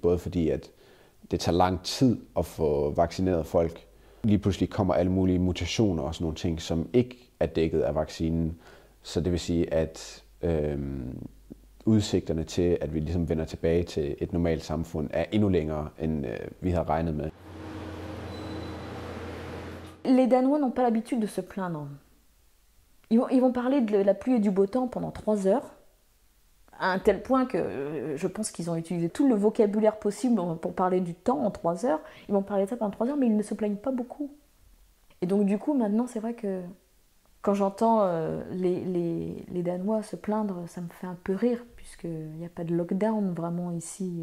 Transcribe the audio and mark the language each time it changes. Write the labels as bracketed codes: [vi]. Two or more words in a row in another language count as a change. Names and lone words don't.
[da] Både fordi, at det tager lang tid at få vaccineret folk. Lige pludselig kommer alle mulige mutationer og sådan nogle ting, som ikke er dækket af vaccinen. Så det vil sige, at udsigterne til, at vi ligesom vender tilbage til et normalt samfund, er endnu længere, end vi havde regnet med. [fr] Les Danois n'ont pas l'habitude de se plaindre. Ils vont parler de la pluie et du beau temps pendant 3 heures, à un tel point que je pense qu'ils ont utilisé tout le vocabulaire possible pour parler du temps en 3 heures. Ils vont parler de ça pendant 3 heures, mais ils ne se plaignent pas beaucoup. Et donc du coup, maintenant, c'est vrai que quand j'entends les Danois se plaindre, ça me fait un peu rire, puisqu'il n'y a pas de lockdown vraiment ici.